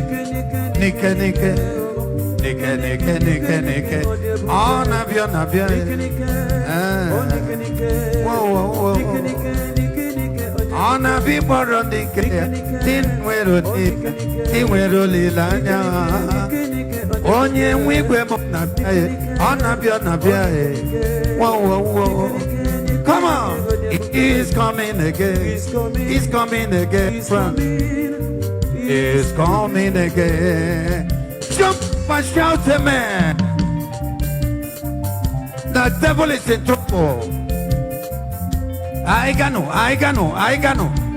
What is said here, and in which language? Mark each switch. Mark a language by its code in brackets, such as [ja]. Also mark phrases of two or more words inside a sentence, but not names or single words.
[ig] Nike, nike. Nike, nike, nike, nike. Ọ na-abịa, ọ na-abịa. Eh. Wo, wo, wo, wo. Ọ na-abịa ịkpọrọ ndị nke ya. Ndị nwere odi-, ndị nwere olileanya. Onye nwe igwe m na-abịa ya. Ọ na-abịa, ọ na-abịa ya. Wo, wo, wo, wo. [en] Come on. He is coming again. He's coming again. friend is coming again. Jump and shout, "Amen." The devil is in trouble. [ig] I gano, I gano, I gano.